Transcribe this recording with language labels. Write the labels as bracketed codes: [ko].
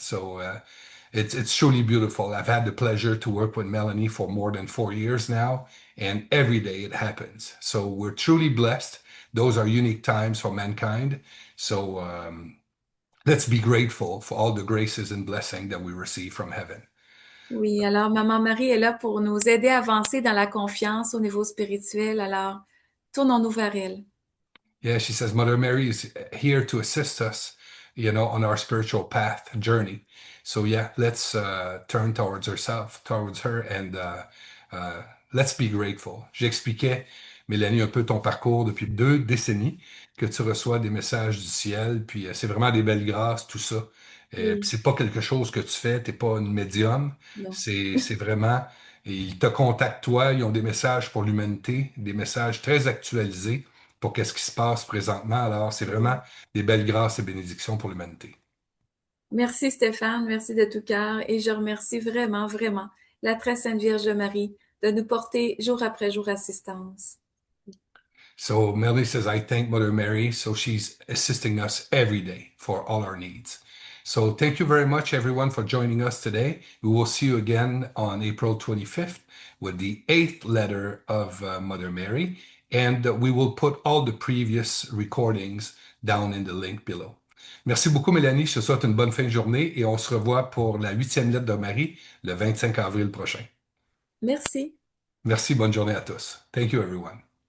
[en] So it's truly beautiful. I've had the pleasure to work with Melanie for more than 4 years now, and every day it happens. So we're truly blessed. Those are unique times for mankind. So let's be grateful for all the graces and blessing that we receive from heaven. [fr] Oui, alors Maman Marie est là pour nous aider à avancer dans la confiance au niveau spirituel. Alors, tournons-nous vers elle. [en] Yeah, she says Mother Mary is here to assist us, on our spiritual path journey. So yeah, let's turn towards her, and let's be grateful. [fr] J'expliquais, Mélanie, un peu ton parcours depuis 2 décennies, que tu reçois des messages du ciel, puis c'est vraiment des belles grâces, tout ça. Puis Oui, c'est pas quelque chose que tu fais, t'es pas une médium, non. c'est vraiment, ils te contactent toi, ils ont des messages pour l'humanité, des messages très actualisés pour qu'est-ce qui se passe présentement. Alors, c'est vraiment des belles grâces et bénédictions pour l'humanité. Merci Stéphane, merci de tout cœur et je remercie vraiment, vraiment la très sainte Vierge Marie de nous porter jour après jour assistance. [en] So Melanie says, I thank Mother Mary. So she's assisting us every day for all our needs. So thank you very much, everyone, for joining us today. We will see you again on April 25th with the 8th letter of Mother Mary. And we will put all the previous recordings down in the link below. [fr] Merci beaucoup, Mélanie. Je te souhaite une bonne fin de journée et on se revoit pour la 8e lettre de Marie le 25 avril prochain. Merci. Merci, bonne journée à tous. [en] Thank you, everyone.